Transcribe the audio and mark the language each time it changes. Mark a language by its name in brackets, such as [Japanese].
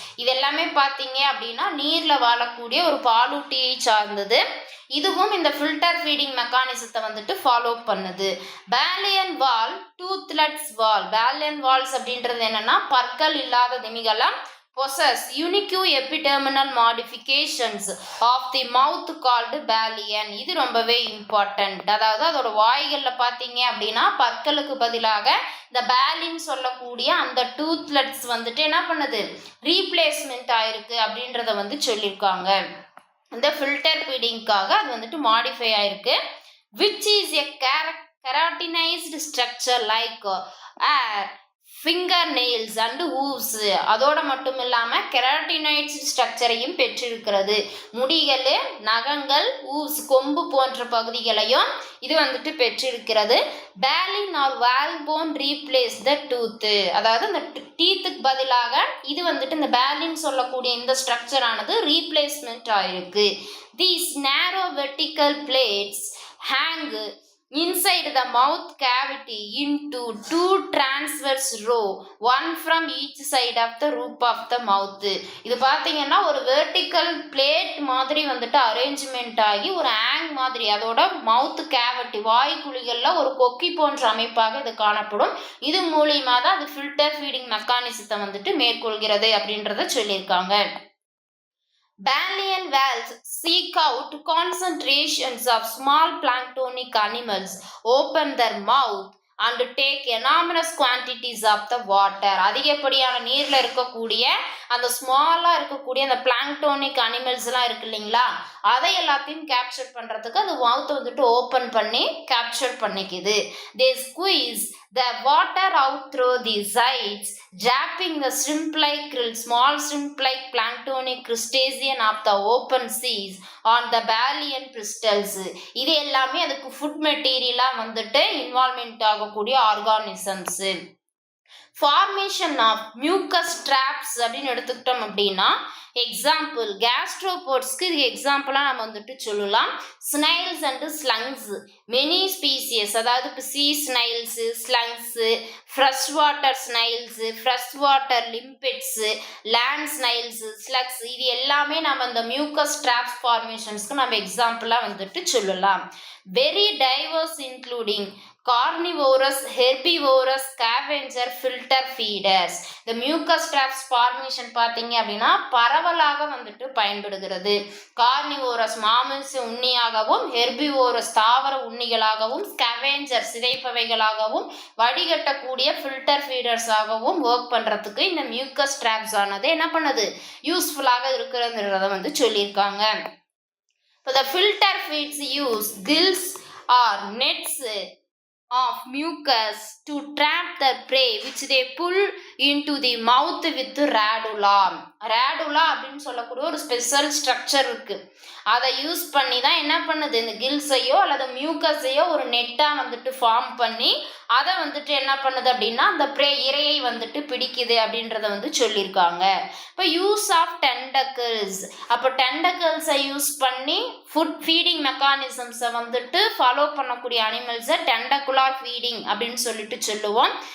[Tamil] இது எல்லாமே பார்த்தீங்க அப்படின்னா நீரில் வாழக்கூடிய ஒரு பாலூட்டியை சார்ந்தது. இதுவும் இந்த ஃபில்டர் ஃபீடிங் மெக்கானிசத்தை வந்துட்டு ஃபாலோ பண்ணுது. பேலியன் வால், டூத்லெட்ஸ் வால். பேலியன் வால்ஸ் அப்படின்றது என்னன்னா பற்கள் இல்லாத திமிங்கலம். [English] possess unique epidermal modifications of the mouth called baleen. [Tamil] இது ரொம்பவே இம்பார்ட்டன்ட். அதாவது அதோட வாய்களில் பார்த்தீங்க அப்படின்னா பற்களுக்கு பதிலாக இந்த பேலின் சொல்லக்கூடிய அந்த டூத்லெட்ஸ் வந்துட்டு என்ன பண்ணுது, ரீப்ளேஸ்மெண்ட் ஆயிருக்கு அப்படின்றத வந்து சொல்லியிருக்காங்க. இந்த ஃபில்டர் ஃபீடிங்காக அது வந்துட்டு மாடிஃபை ஆயிருக்கு. [English] Which is a keratinised structure like finger nails and hooves. [Tamil] அதோட மட்டும் இல்லாமல் கெராட்டினைட்ஸ் ஸ்ட்ரக்சரையும் பெற்றிருக்கிறது. முடிகள், நகங்கள், ஹூவ்ஸ் கொம்பு போன்ற பகுதிகளையும் இது வந்துட்டு பெற்றிருக்கிறது. [English] Baleen or whalebone replace the tooth. [Tamil] அதாவது இந்த டீத்துக்கு பதிலாக இது வந்துட்டு இந்த பேலின் சொல்லக்கூடிய இந்த ஸ்ட்ரக்சரானது ரீப்ளேஸ்மெண்ட் ஆயிருக்கு. [English] These narrow vertical plates hang inside the mouth cavity into two transverse row, one from each side of the roof of the mouth. [Tamil] இது பார்த்தீங்கன்னா ஒரு வெர்டிக்கல் பிளேட் மாதிரி வந்துட்டு அரேஞ்ச்மெண்ட் ஆகி ஒரு ஹேங் மாதிரி அதோட மவுத் கேவிட்டி வாய்க்குழிகளில் ஒரு கொக்கி போன்ற அமைப்பாக இது காணப்படும். இது மூலியமாக தான் அது ஃபில்டர் ஃபீடிங் மெக்கானிசத்தை வந்துட்டு மேற்கொள்கிறது அப்படின்றத சொல்லியிருக்காங்க. [English] Baleen whales seek out concentrations of small planktonic animals, open their mouth and take enormous quantities of the water. [Tamil] அதிகப்படியான நீரில் இருக்கக்கூடிய அந்த ஸ்மாலாக இருக்கக்கூடிய அந்த பிளாங்க்டோனிக் அனிமல்ஸ்லாம் இருக்கு இல்லைங்களா, அதை எல்லாத்தையும் கேப்சர் பண்ணுறதுக்கு அந்த மவுத்தை வந்துட்டு ஓப்பன் பண்ணி capture பண்ணிக்குது. [English] They squeeze the water out through the sides, draping the small shrimp-like planktonic crustacean of the open seas on the baleen bristles. [Tamil] இது எல்லாமே அதுக்கு ஃபுட் மெட்டீரியலாக வந்துட்டு இன்வால்மெண்ட் ஆகக்கூடிய organisms. Formation of mucus drops அப்படின்னு எடுத்துக்கிட்டோம் அப்படின்னா எக்ஸாம்பிள் கேஸ்ட்ரோபோட்ஸ்க்கு இது எக்ஸாம்பிளாக நம்ம வந்துட்டு சொல்லலாம். [English] Snails and slugs. Many species, [Tamil] அதாவது இப்போ சீ ஸ்னைல்ஸு, ஸ்லங்ஸு, fresh water ஸ்னைல்ஸு, fresh water லிம்பிட்ஸு, land ஸ்னைல்ஸு, slugs, இது எல்லாமே நம்ம இந்த மியூக்கஸ் ட்ராப்ஸ் ஃபார்மேஷன்ஸ்க்கு நம்ம எக்ஸாம்பிளாக வந்துட்டு சொல்லலாம். [English] Very diverse including carnivorous, herbivorous, scavenger, filter feeders. [Tamil] இந்த மியூக்கஸ் ட்ராப்ஸ் ஃபார்மேஷன் பார்த்தீங்க அப்படின்னா பரவலாக வந்துட்டு பயன்படுகிறது. கார்னிவோரஸ் மாமிச உண்ணியாகவும், ஹெர்பிவோரஸ் தாவர உண்ணிகளாகவும், ஸ்கேவெஞ்சர் சிதைப்பவைகளாகவும், வடிகட்டக்கூடிய ஃபில்டர் ஃபீடர்ஸாகவும் ஒர்க் பண்ணுறதுக்கு இந்த மியூக்கஸ் ட்ராப்ஸ் ஆனது என்ன பண்ணுது, யூஸ்ஃபுல்லாக இருக்கிறதுன்றத வந்து சொல்லியிருக்காங்க. [English] இப்போ the filter feeds use gills or nets of mucus to trap the prey which they pull into the mouth with radula. [Tamil] ரேடுலா அப்படின்னு சொல்லக்கூடிய ஒரு ஸ்பெஷல் ஸ்ட்ரக்சர் இருக்கு. அதை யூஸ் பண்ணி தான் என்ன பண்ணுது, இந்த கில்ஸையோ அல்லது மியூக்கஸையோ ஒரு நெட்டாக வந்துட்டு ஃபார்ம் பண்ணி அதை வந்துட்டு என்ன பண்ணுது அப்படின்னா அந்த இரையை வந்துட்டு பிடிக்குது அப்படின்றத வந்து சொல்லியிருக்காங்க. இப்போ [English] Use of tentacles. [Tamil] அப்போ டெண்டக்கிள்ஸை யூஸ் பண்ணி ஃபுட் ஃபீடிங் மெக்கானிசம்ஸை வந்துட்டு ஃபாலோ பண்ணக்கூடிய அனிமல்ஸை டெண்டகுலார் ஃபீடிங் அப்படின்னு சொல்லிட்டு சொல்லுவோம்.